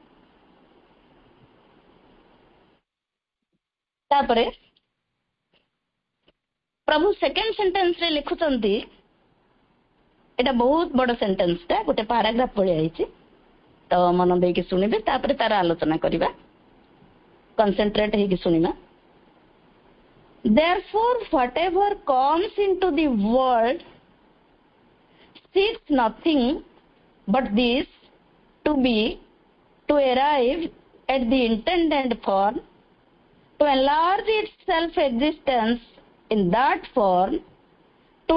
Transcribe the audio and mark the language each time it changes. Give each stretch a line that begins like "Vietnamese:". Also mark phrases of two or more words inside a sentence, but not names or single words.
Odia: ତାପରେ ପ୍ରଭୁ
English: second sentenceରେ
Odia: ଲେଖୁଛନ୍ତି, ଏଟା ବହୁତ ବଡ ସେଣ୍ଟେନ୍ସଟା, ଗୋଟେ ପାରାଗ୍ରାଫ ଭଳିଆ ହେଇଛି, ତ ମନ ଦେଇକି ଶୁଣିବେ, ତାପରେ ତାର ଆଲୋଚନା କରିବା, କନସେନ୍ଟ୍ରେଟ ହେଇକି ଶୁଣିବା।
English: Therefore, whatever comes into the world seeks nothing but this, to be, to arrive at the intended form, to enlarge its self-existence in that form, to